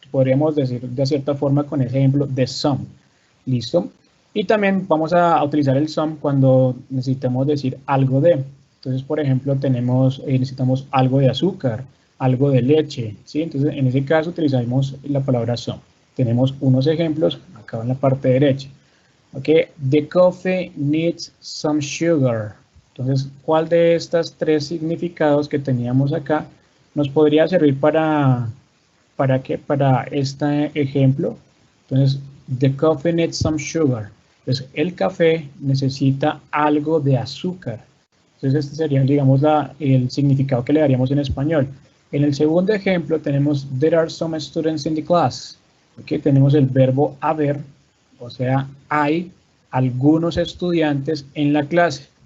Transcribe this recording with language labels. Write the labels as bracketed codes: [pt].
[es] Podríamos decir de cierta forma con ese ejemplo de some. ¿Listo? Y también vamos a utilizar el some cuando necesitamos decir algo de. Entonces, por ejemplo, necesitamos algo de azúcar, algo de leche, ¿sí? Entonces, en ese caso utilizamos la palabra some. Tenemos unos ejemplos acá en la parte derecha. [en] Ok, the coffee needs some sugar. [es] Entonces, ¿cuál de estas tres significados que teníamos acá nos podría servir para qué? Para este ejemplo. [en] Entonces, the coffee needs some sugar. [es] Entonces, el café necesita algo de azúcar. Entonces, este sería, digamos, el significado que le daríamos en español. En el segundo ejemplo tenemos [en] there are some students in the class. [es] Okay, tenemos el verbo haber, o sea, hay algunos estudiantes en la clase.